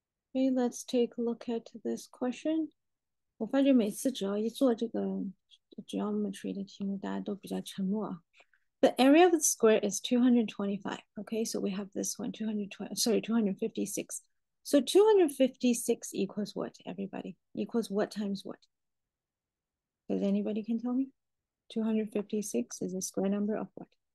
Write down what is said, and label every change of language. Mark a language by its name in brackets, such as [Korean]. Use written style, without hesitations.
[English] Okay, let's take a look at this question. [Chinese] 我发觉每次只要一做这个 geometry 的题目，大家都比较沉默啊。 [English] The area of the square is 225. Okay, so we have this one, 256. So 256 equals what, everybody? Equals what times what? Does anybody can tell me? 256 is a square number of what?